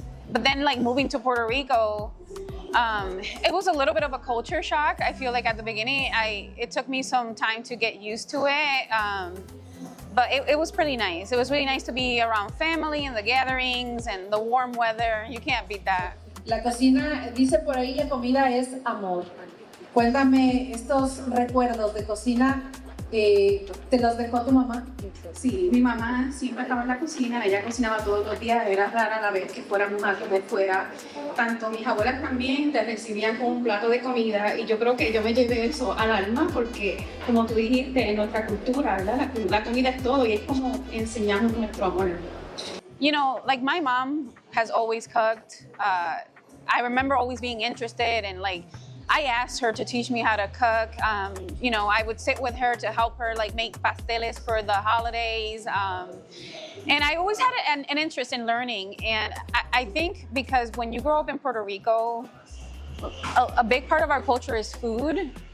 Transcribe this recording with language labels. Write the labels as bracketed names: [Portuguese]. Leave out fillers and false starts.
[English] But then like moving to Puerto Rico, it was a little bit of a culture shock. I feel like at the beginning, it took me some time to get used to it. But it was pretty nice. It was really nice to be around family and the gatherings and the warm weather. You can't beat that. [Spanish] La cocina, dice por ahí, la comida es amor. Cuéntame estos recuerdos de cocina, ¿te los dejó tu mamá? Sí, mi mamá siempre estaba en la cocina, ella cocinaba todos los días, era rara la vez que fuéramos a comer fuera. Tanto mis abuelas también te recibían con un plato de comida y yo creo que yo me llevé eso al alma porque, como tú dijiste, en nuestra cultura, ¿verdad? La comida es todo y es como enseñamos nuestro amor. [English] Like my mom has always cooked. I remember always being interested and I asked her to teach me how to cook. I would sit with her to help her make pasteles for the holidays. And I always had an interest in learning. And I think because when you grow up in Puerto Rico, a big part of our culture is food.